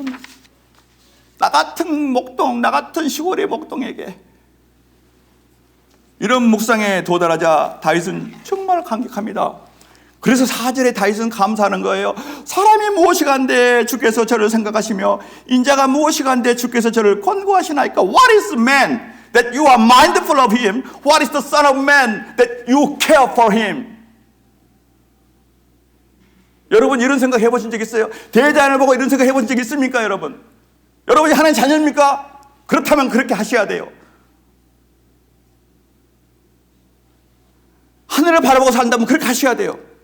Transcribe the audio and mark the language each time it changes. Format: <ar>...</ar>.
<ko>지금 나 같은 목동, 나 같은 시골의 목동에게 이런 묵상에 도달하자 다윗은 정말 감격합니다. 그래서 4절에 다윗은 감사하는 거예요. 사람이 무엇이간데 주께서 저를 생각하시며 인자가 무엇이간데 주께서 저를 권고하시나이까.</ko> <en>What is man that you are mindful of him? What is the son of man that you care for him?</en> <ko>여러분 이런 생각 해보신 적 있어요? 대자연을 보고 이런 생각 해보신 적 있습니까 여러분? 여러분이 하나님 자녀입니까? 그렇다면 그렇게 하셔야 돼요. 하늘을 바라보고 산다면 그렇게 하셔야 돼요.</ko>